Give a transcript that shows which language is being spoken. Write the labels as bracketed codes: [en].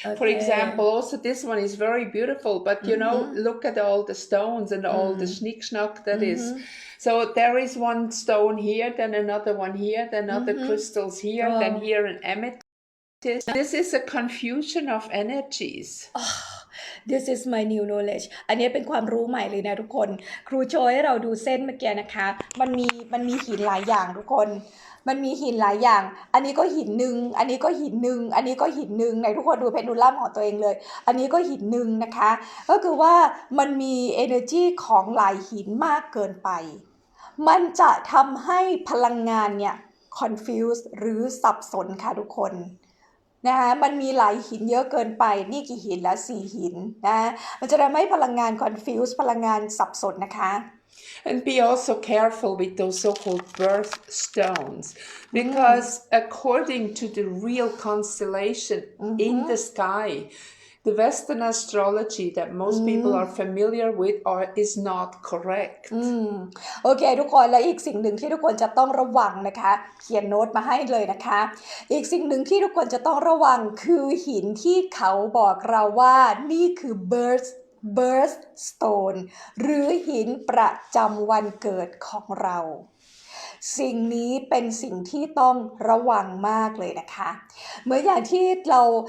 [en] For example, also this one is very beautiful, but you know, look at all the stones and all the schnick-schnack that is. So there is one stone here, then another one here, then other crystals here, then here an amethyst. This is a confusion of energies. This is my new knowledge [th] อันนี้เป็นความรู้ใหม่เลยนะทุกคนครูโชว์ให้เราดูเส้นเมื่อกี้นะคะมันมีหินหลายอย่างทุกคนมันมีหินหลายอย่างอันนี้ก็หินหนึ่งอันนี้ก็หินหนึ่งอันนี้ก็หินหนึ่งไหนทุกคนดูเพนดูลัมของตัวเองเลยอันนี้ก็หินหนึ่งนะคะก็คือว่ามันมี energy ของหลายหินมากเกินไป มันจะทำให้พลังงานเนี่ย confuse หรือสับสนค่ะทุกคนนะคะมันมีหลายหินเยอะเกินไปนี่กี่หินแล้ว4หินนะมันจะทำให้พลังงาน confuse พลังงานสับสนนะคะ [en] And be also careful with those so-called birthstones because according to the real constellation in the sky, the Western astrology that most people are familiar with is not correct. [th] โอเคทุกคนและอีกสิ่งหนึ่งที่ทุกคนจะต้องระวังนะคะเขียนโน้ตมาให้เลยนะคะอีกสิ่งหนึ่งที่ทุกคนจะต้องระวังคือหินที่เขาบอกเราว่านี่คือ birthstone หรือหินประจำวันเกิดของเราสิ่งนี้เป็นสิ่งที่ต้องระวังมากเลยนะคะเหมือนอย่างที่เรา